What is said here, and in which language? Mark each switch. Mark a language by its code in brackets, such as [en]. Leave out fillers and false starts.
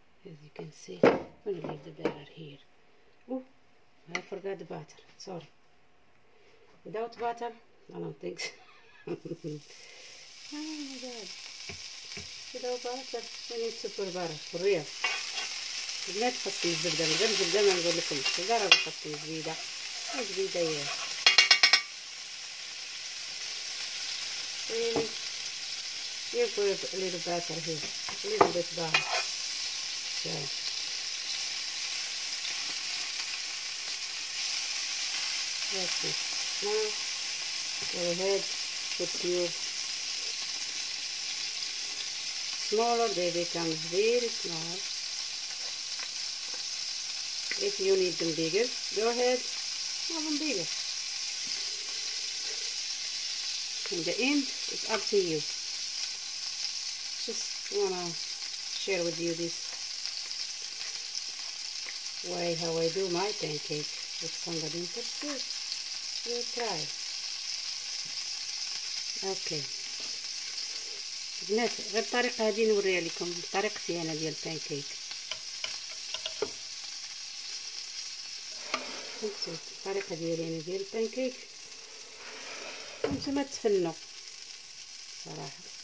[en] As you can see, I'm gonna leave the batter here. Oh, I forgot the butter. Sorry. Without butter, I don't think so. Oh my god. Without butter, we need to put butter for real. [ar] البنات خاصكم الزبدة، من غير الزبدة ما نقول لكم الزبدة راه خاصكم الزبيدة. الزبيدة هي [en] really you put a little butter here, a little bit butter. So that's it. Now go ahead, put your smaller, they become very small. If you need them bigger, go ahead, have them bigger. In the end, it's up to you. Just wanna share with you this way how I do my pancake. If somebody interested, we'll try. Okay. [ar] بنات غير الطريقة هذه نوريها لكم، طريقتي أنا ديال البانكيك. الطريقة ديالي أنا ديال البانكيك نتوما تفنوا صراحة.